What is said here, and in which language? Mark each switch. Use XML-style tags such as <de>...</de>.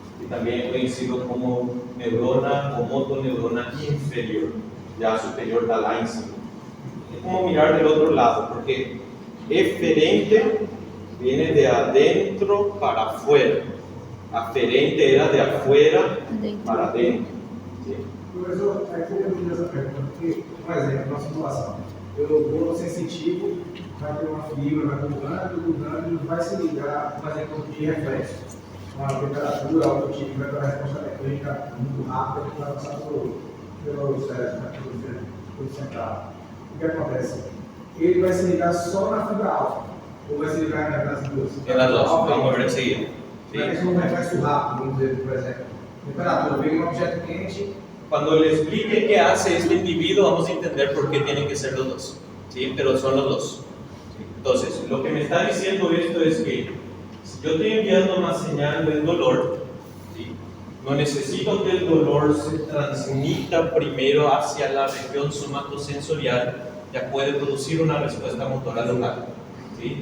<es>Y también es conocido como neurona o motoneurona inferior, ya superior está lá en cima. Es como mirar del otro lado, porque eferente viene de adentro para afuera. Aferente era de afuera para adentro. ¿Sí?</es> <pt>Professor, aí eu fiz essa pergunta, porque, por exemplo, na situação, eu vou no sensitivo, vai ter uma fibra, vai grudando, vai se ligar, por exemplo, de reflexo. Uma temperatura, algo tipo, vai ter uma resposta eletrônica muito rápida que vai passar pelo cérebro, pelo central. O que acontece? Ele vai se ligar só na fibra alfa, ou vai se ligar nas duas? Nas duas, vamos ver enseguida. Mas um reflexo rápido, vamos dizer, por exemplo. Temperatura, veio um objeto quente.</pt> <es>Cuando le explique qué hace este individuo, vamos a entender por qué tienen que ser los dos. ¿Sí? Pero son los dos. ¿Sí? Entonces, lo que me está diciendo esto es que si yo estoy enviando una señal del dolor, ¿sí? No necesito que el dolor se transmita primero hacia la región somatosensorial, ya puede producir una respuesta motora local, ¿sí?</es>